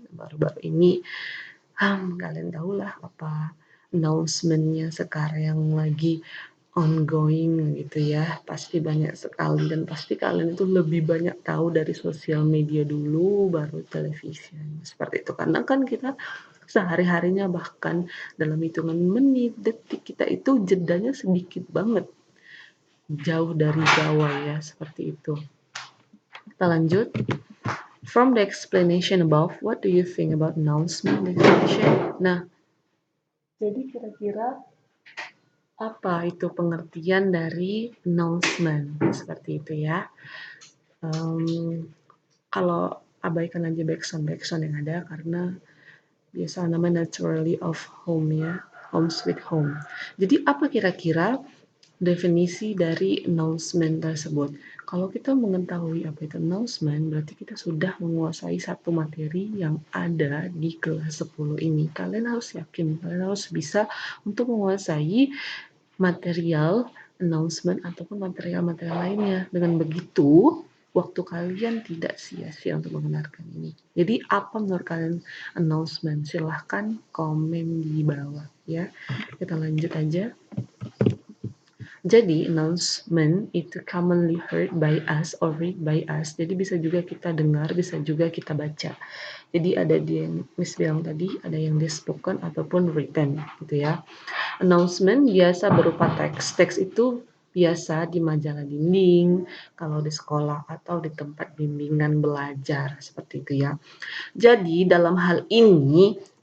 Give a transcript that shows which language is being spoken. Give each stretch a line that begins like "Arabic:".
Indonesian: Baru-baru ini, kalian tahulah apa announcement-nya sekarang yang lagi ongoing gitu ya, pasti banyak sekali dan pasti kalian itu lebih banyak tahu dari sosial media dulu baru televisi, seperti itu. Karena kan kita sehari-harinya bahkan dalam hitungan menit, detik kita itu jedanya sedikit banget, jauh dari gawai ya, seperti itu. Kita lanjut.
English: From the explanation above, what do you think about announcement definition?
Indonesian: Nah, jadi kira-kira apa itu pengertian dari announcement seperti itu ya. Kalau abaikan aja backsound yang ada karena biasa namanya
English: naturally of home
Indonesian: ya,
English: home sweet home.
Indonesian: Jadi apa kira-kira definisi dari announcement tersebut? Kalau kita mengetahui apa itu announcement, berarti kita sudah menguasai satu materi yang ada di kelas 10 ini. Kalian harus yakin, kalian harus bisa untuk menguasai material announcement ataupun material-material lainnya. Dengan begitu, waktu kalian tidak sia-sia untuk mendengarkan ini. Jadi apa menurut kalian announcement? Silahkan komen di bawah ya. Kita lanjut aja. Jadi announcement itu
English: commonly heard by us or read by us.
Indonesian: Jadi bisa juga kita dengar, bisa juga kita baca. Jadi ada yang Miss bilang tadi, ada yang di spoken ataupun written gitu ya. Announcement biasa berupa teks. Teks itu biasa di majalah dinding, kalau di sekolah atau di tempat bimbingan belajar, seperti itu ya. Jadi dalam hal ini,